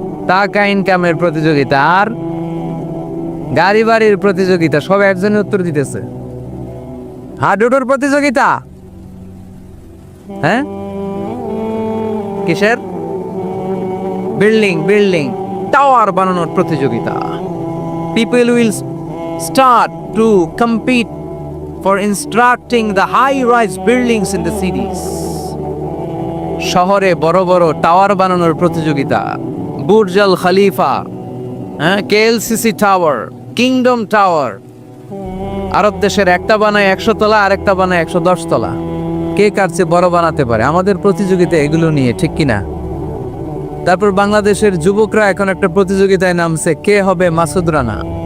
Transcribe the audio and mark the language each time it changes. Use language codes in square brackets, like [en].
[bn] টাকা ইনকামের প্রতিযোগিতা, আর গাড়ি বাড়ির প্রতিযোগিতা। সব একজনের উত্তর দিতেছে, হাডুডুর প্রতিযোগিতা। হ্যাঁ, কিসের? বিল্ডিং বিল্ডিং টাওয়ার বানানোর প্রতিযোগিতা। People will [en] start to compete for constructing the high-rise buildings in the cities. [bn] শহরে বড় বড় টাওয়ার বানানোর প্রতিযোগিতা, বুর্জ আল খলিফা, কেএলসিসি টাওয়ার, কিংডম টাওয়ার। আরব দেশের একটা বানায় 100 তলা, আরেকটা বানায় 110 তলা। কে কার চেয়ে বড় বানাতে পারে? আমাদের প্রতিযোগিতা এগুলো নিয়ে, ঠিক কিনা? তারপর বাংলাদেশের যুবকরা এখন একটা প্রতিযোগিতায় নামছে, কে হবে মাসুদ রানা।